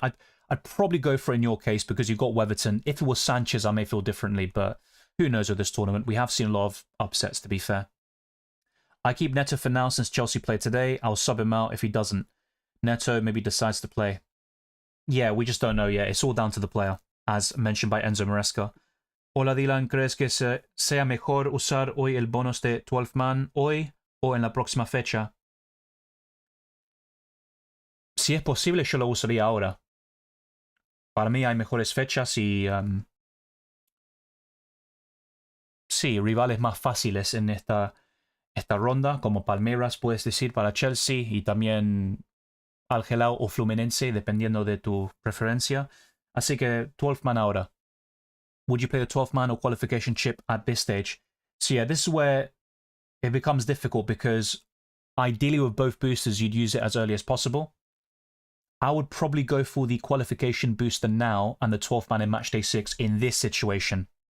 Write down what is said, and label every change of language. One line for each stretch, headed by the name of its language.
English: I'd probably go for it in your case because you've got Weatherton. If it was Sanchez, I may feel differently, but Who knows with this tournament? We have seen a lot of upsets, to be fair. I keep Neto for now since Chelsea played today. I'll sub him out if he doesn't. Neto maybe decides to play. Yeah, we just don't know yet. It's all down to the player, as mentioned by Enzo Maresca.
Spanish: Hola Dylan, ¿crees que sea mejor usar hoy el bonus de 12 man hoy o en la próxima fecha? Si es posible, yo lo usaría ahora. Para mí hay mejores fechas y... sí, rivales más fáciles en esta ronda, como Palmeiras, puedes decir, para Chelsea, y también Al-Hilal o Fluminense, dependiendo de tu preferencia. Así que 12 man ahora.
English: Would you play the 12th man or qualification chip at this stage? So yeah, this is where it becomes difficult because ideally with both boosters, you'd use it as early as possible. I would probably go for the qualification booster now and the 12th man in matchday 6 in this situation.